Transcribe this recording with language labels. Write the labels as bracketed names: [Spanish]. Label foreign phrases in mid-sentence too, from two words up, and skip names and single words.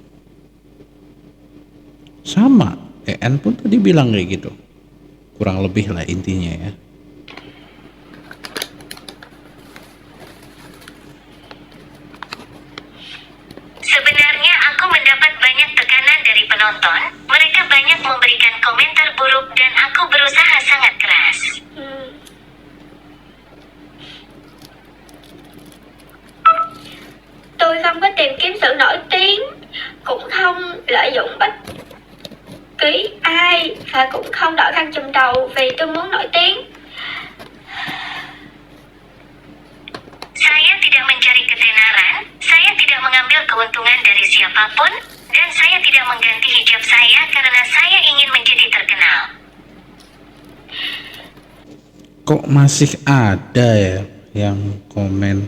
[Indonesian] Sama EN pun tadi bilang kayak gitu, kurang lebih lah intinya ya. Sebenarnya aku mendapat banyak tekanan dari penonton. Mereka banyak memberikan komentar buruk dan aku berusaha sangat keras. [Vietnamese] Tôi không có tìm kiếm sự nổi tiếng, cũng không lợi dụng bất kỳ ai và cũng không đội khăn trùm đầu vì tôi muốn nổi tiếng. [Indonesian] Saya tidak mencari ketenaran, saya tidak mengambil keuntungan dari siapapun, dan saya tidak mengganti hijab saya karena saya ingin menjadi terkenal. Kok masih ada ya yang komen?